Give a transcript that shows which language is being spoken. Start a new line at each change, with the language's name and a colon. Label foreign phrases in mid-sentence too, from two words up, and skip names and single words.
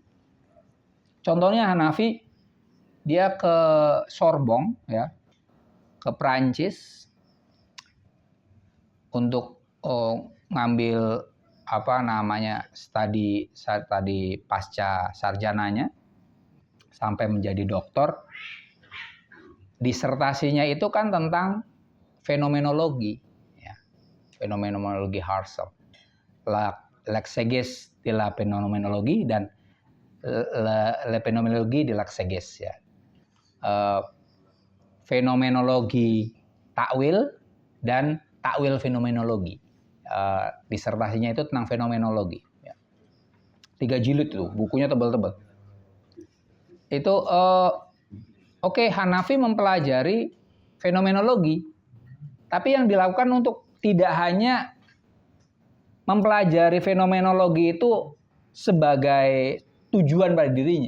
Indonesian: Contohnya Hanafi, dia ke Sorbonne, ya, ke Prancis untuk ngambil studi pasca sarjananya sampai menjadi doktor. Disertasinya itu kan tentang fenomenologi, ya.
French: Fenomenologi Husserl, l'exégèse de la phénoménologie dan la phénoménologie de l'exégèse,
Indonesian: ya. Fenomenologi takwil dan takwil fenomenologi. Disertasinya itu tentang fenomenologi, ya. 3 jilid itu, bukunya tebal-tebal. Itu Oke, Hanafi mempelajari fenomenologi, tapi yang dilakukan untuk tidak hanya mempelajari fenomenologi itu sebagai tujuan pada dirinya.